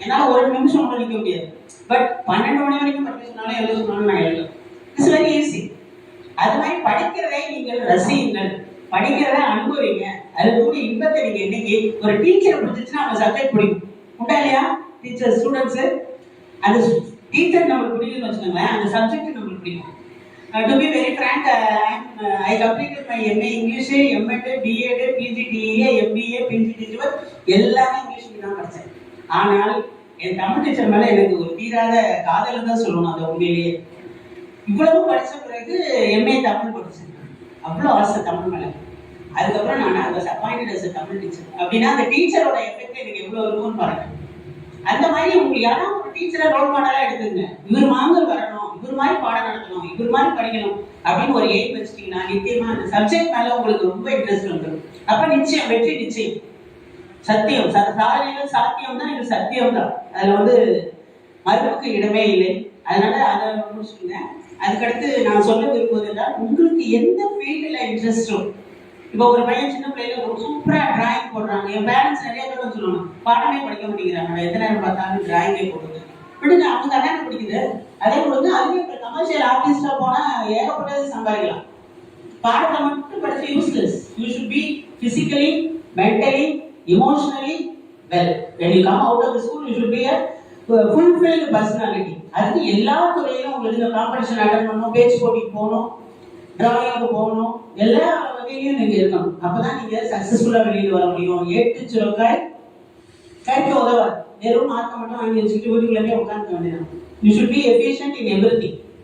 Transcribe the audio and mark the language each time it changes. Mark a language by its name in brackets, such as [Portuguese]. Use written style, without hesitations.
[Tamil] என்னால ஒரு நிமிஷம் கூட நிற்க முடியாது. பட் 12 மணி வரைக்கும் படிக்க சொன்னாலும் எழுத சொன்னாலும் நான் எழுதும். [English] It's very easy. [Tamil] அது மாதிரி படிக்கிறதை நீங்கள் ரசியுங்கள், படிக்கிறத அனுபவிங்க. அது கூட இன்பத்தை நீங்க இன்னைக்கு ஒரு டீச்சரை பிடிச்சிச்சுன்னா அவங்க சப்ஜெக்ட் பிடிக்கும். உண்டா இல்லையா? டீச்சர் ஸ்டூடெண்ட்ஸ் அந்த டீச்சர் நம்மளுக்கு பிடிக்குன்னு வச்சுக்கோங்களேன், அந்த சப்ஜெக்ட் நம்மளுக்கு பிடிக்கும். [English] To be very frank, I completed my MA English, M.Ed, B.Ed, PGDA, MBA, PGDA [Tamil] எல்லாமே இங்கிலீஷ்ல தான் படித்தேன். ஆனால் என் தமிழ் டீச்சர் மேல எனக்கு ஒரு தீராத காதல் தான் சொல்லணும். அந்த உண்மையிலேயே இவ்வளவு படிச்ச பிறகு MA தமிழ் படிச்சேன். அவ்வளோ ஆசை தமிழ் மேல. அதுக்கப்புறம் நான் [English] I was appointed as a Tamil teacher. [Tamil] அப்படின்னா அந்த டீச்சரோட எஃபெக்ட் எனக்கு எவ்வளவு இருக்கும்னு பாருங்க. அந்த மாதிரி உங்களுக்கு யாராவது ஒரு டீச்சரை ரோல் மாடலா எடுத்துங்க. இவர் மாங்கல் வரணும், இவர் மாதிரி பாடம் நடத்தணும், இவர் மாதிரி படிக்கணும் அப்படின்னு ஒரு எய்ம் வச்சுட்டீங்கன்னா நிச்சயமா அந்த சப்ஜெக்ட் மேல உங்களுக்கு ரொம்ப இன்ட்ரெஸ்ட் வந்துடும். அப்ப நிச்சயம் வெற்றி நிச்சயம். சத்தியம் சாதனைகள் சாத்தியம் தான், இது சத்தியம் தான். அதுல வந்து மறுப்புக்கு இடமே இல்லை. அதனால அதை முடிச்சுக்கோங்க. அதுக்கடுத்து நான் சொல்ல விரும்புவது என்றால் உங்களுக்கு எந்த ஃபீல்டில் இன்ட்ரெஸ்டோ. இப்போ ஒரு பையன் சின்ன பிள்ளைல ஒரு சூப்பரா டிராயிங் போடுறாங்க. என் பேரண்ட்ஸ் நிறைய பேர் சொல்லுவாங்க பாடமே படிக்க மாட்டேங்கிறாங்க, எத்தனை நேரம் பார்த்தாலும் டிராயிங்கே போடுறது விடுங்க, அவங்க தானே பிடிக்குது அதே கொடுங்க. அதுவே இப்போ கமர்ஷியல் ஆர்டிஸ்டா போனா ஏகப்பட்டது சம்பாதிக்கலாம். பாடத்தை மட்டும் படிச்சு useless. [English] You should be physically, mentally, emotionally well. when you come out of the school you should be a fulfilled personality. [Tamil] அதுக்கு எல்லா துறையிலும் உங்களுக்கு இந்த காம்படிஷன் அட்டன் பண்ணணும், பேச்சு போட்டிக்கு போகணும், டிராயிங்க்கு போகணும், எல்லா வகையிலையும் நீங்க இருக்கணும். அப்பதான் நீங்க சக்சஸ்ஃபுல்லா வெளியிட்டு வர முடியும். 8 சுரக்காய் கைக்கு உதவாது. வெறும் மார்க்க மட்டும் வாங்கி வச்சுட்டு வீட்டுக்குள்ளே உட்காந்துக்க வேண்டியதான். [English] You should be efficient in everything.